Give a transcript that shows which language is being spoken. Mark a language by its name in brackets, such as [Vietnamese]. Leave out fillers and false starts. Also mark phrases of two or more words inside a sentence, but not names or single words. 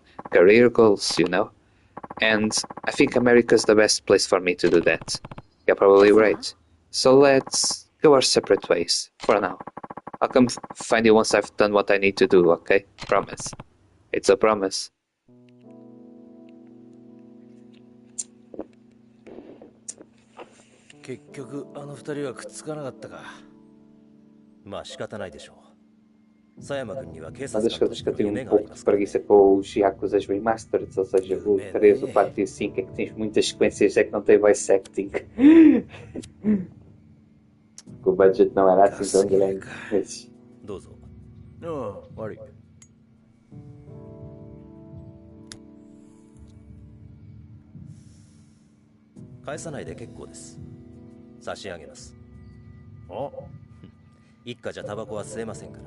[English] Career goals, you know. And I think America's the best place for me to do that. You're probably right. So let's go our separate ways, for now. I'll come find you once I've done what I need to do, okay? Promise. It's a promise. [Japanese] 結局あの二人はくっつかなかったか。まあ仕方ないでしょう。佐山君には警察 [Portuguese] Mas [Japanese] 官 [Portuguese] acho [Japanese] と [Portuguese] que [Japanese] して [Portuguese] eu [Japanese] の [Portuguese] tenho [Japanese] 夢 [Portuguese] um [Japanese] があり [Portuguese] pouco [Japanese] ま [Portuguese] de [Japanese] すから。 [Portuguese] preguiça com os Yakuzas Remastered, ou seja, o 3, o 4 e o 5 é que tens muitas sequências é que não tem [English] voice acting. [Portuguese] O budget não era assim tão grande. Mas... [Japanese] どうぞ。ああ、悪い。返さないで結構です。差し上げます。あ、一家じゃタバコは吸えませんから。